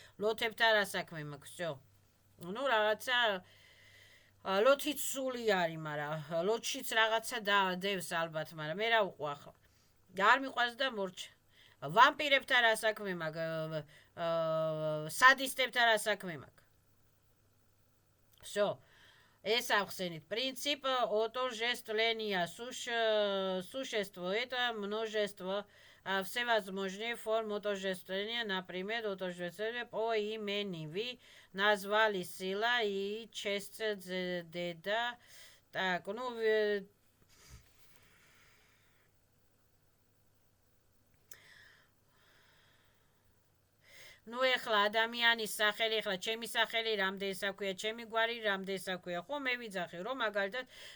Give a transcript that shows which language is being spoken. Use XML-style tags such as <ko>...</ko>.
<ka>ლოთებთან რა საქმე მაქვს,</ka> <ru>всё.</ru> <ka>რაღაცა ლოთიც სული არის, მაგრამ ლოთშიც რაღაცა დევს ალბათ, მაგრამ მე რა უყვა ახლა. არ მიყვარს და მორჩა. ვამპირებთან რა საქმე მაქვს, სადისტებთან რა საქმე მაქვს.</ka> <ru>всё.</ru> <ka>ეს ახსენით.</ka> <ru>Принцип отождествления существует множество всевозможных форм отождествления, например, отождествление по имени. Вы назвали сила и честь деда.</ru> <ka>Так, ეხლა ადამიანის სახელი, ეხლა ჩემი სახელი რამდენს აქვია, ჩემი გვარი რამდენს აქვია, ხო მე ვიძახი, რომ მაგალითად</ka>